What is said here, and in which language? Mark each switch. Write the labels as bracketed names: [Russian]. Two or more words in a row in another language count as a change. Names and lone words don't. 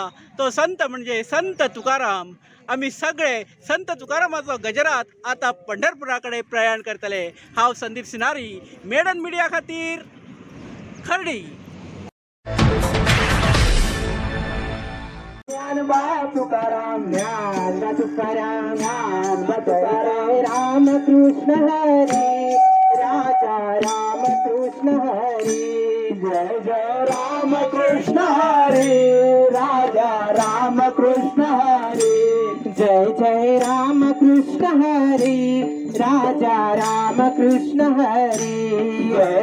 [Konkani] तो संत म्हणजे संत तुकाराम। आम्ही सगळे संत तुकारामाचो गजरात आता पंढरपुराकडे प्रयाण करतले। हांव संदीप सिनारी, मेडन मिडिया खातीर खर्डी। [Marathi] तुकाराम ज्ञान तुकाराम ज्ञान तुकाराम राम कृष्ण हरी राजा राम कृष्ण हरी जय जय राम कृष्ण हरी राजा राम कृष्ण हरी जय जय राम कृष्ण हरी राजा राम कृष्ण हरी जय